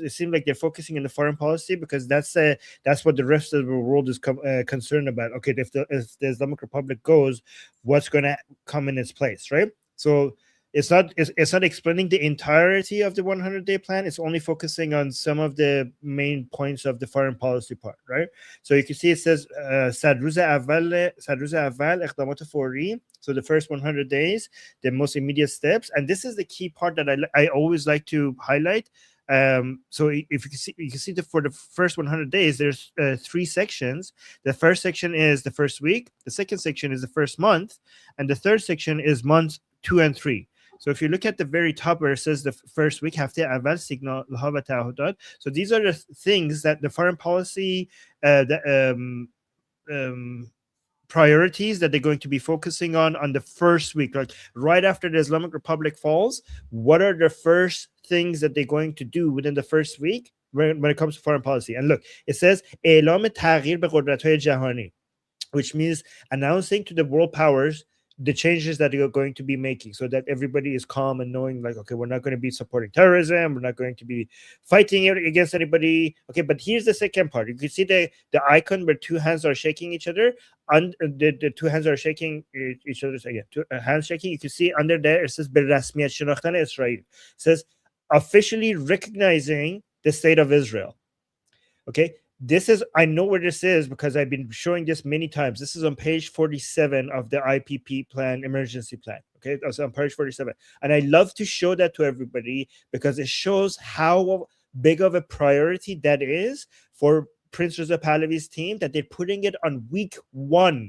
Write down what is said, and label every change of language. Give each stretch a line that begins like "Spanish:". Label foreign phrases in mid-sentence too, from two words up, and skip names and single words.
English: It seems like they're focusing on the foreign policy because that's what the rest of the world is concerned about. Okay, if the Islamic Republic goes, what's going to come in its place, right? So it's not explaining the entirety of the 100-day plan. It's only focusing on some of the main points of the foreign policy part, right? So you can see it says
Persian: صد روز اول اقدامات فوری.
English: So the first 100 days, the most immediate steps, and this is the key part that I always like to highlight. So if you can see that for the first 100 days, there's 3 sections. The first section is the first week. The second section is the first month, and the third section is months 2 and 3. So if you look at the very top where it says the first week,
Persian: هفته اول signal‌ها و تعهدات.
English: So these are the things that the foreign policy, priorities that they're going to be focusing on the first week, like right after the Islamic Republic falls. What are the first things that they're going to do within the first week? when it comes to foreign policy. And look, it says
Persian: اعلام تغییر به قدرت‌های جهانی,
English: which means announcing to the world powers the changes that you're going to be making, so that everybody is calm and knowing, like, okay, we're not going to be supporting terrorism, we're not going to be fighting against anybody. Okay, but here's the second part. You can see the icon where two hands are shaking each other, and the two hands are shaking each other's again. Two hands shaking. You can see under there it says
Persian: به رسمیت شناختن اسرائیل.
English: It says officially recognizing the state of Israel. Okay, this is, I know where this is because I've been showing this many times. This is on page 47 of the IPP plan, emergency plan. Okay, that's on page 47. And I love to show that to everybody because it shows how big of a priority that is for Prince Reza Pahlavi's team, that they're putting it on week 1.